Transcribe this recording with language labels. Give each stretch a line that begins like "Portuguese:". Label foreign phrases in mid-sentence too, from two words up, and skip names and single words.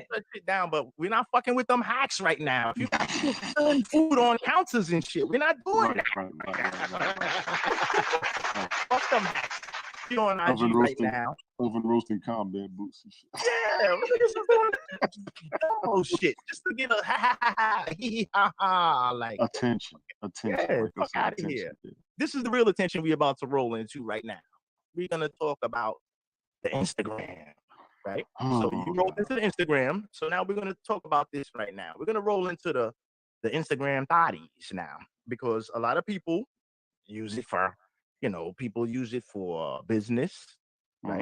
English: to shut shit down, but we're not fucking with them hacks right now. If you got people selling food on counters and shit, we're not doing Right, that. right. Fuck them hacks. You on IG Oven right roasting, now? oven roasting combat boots and shit. Yeah, niggas is doing oh shit, just to get a ha ha ha ha hee hee ha ha like. Attention. Yeah, Like I fuck said, outta attention. here. Yeah. This is the real attention we about to roll into right now. We're gonna talk about the Instagram, right? So you rolled into the Instagram. So now we're gonna talk about this right now. We're gonna roll into the Instagram thotties now because a lot of people use it for, people use it for business, right?